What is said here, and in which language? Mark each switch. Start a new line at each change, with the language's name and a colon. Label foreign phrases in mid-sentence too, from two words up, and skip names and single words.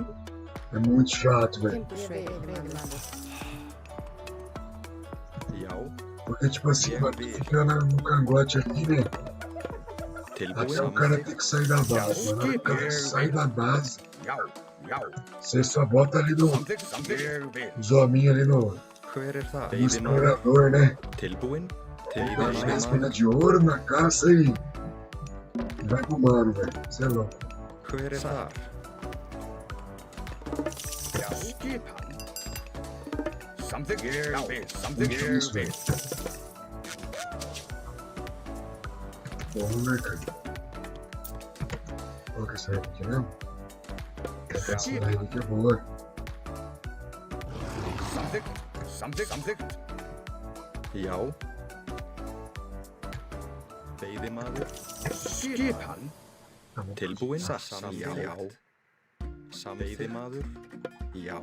Portuguese: É muito chato, velho.
Icelandic: Timbursveit, veiðimaður. Já,
Portuguese: Porque, tipo assim, mano, tu fica no cangote aqui, né? Até o cara tem que sair da base. Mano, o cara sai da base,
Icelandic: Já, já.
Portuguese: você só bota ali no,
Icelandic: Samþykkt. Samþykkt. Ég vil.
Portuguese: os hominhos ali no
Icelandic: hver það?
Portuguese: explorador, né?
Icelandic: Tilbúin,
Portuguese: Dá 10 minas de ouro na caça e vai pro mano, velho. Você é louco.
Icelandic: hver það? Já, skipan. Samþykkt. Já, samþykkt. Ég vil.
Portuguese: Bom, né, cara? Qual que é essa aqui mesmo? Essa daí que é boa.
Icelandic: Samþykkt. Samþykkt. Samþykkt. Já. Veiðimaður, Skipan. tilbúin, já. Veiðimaður, já,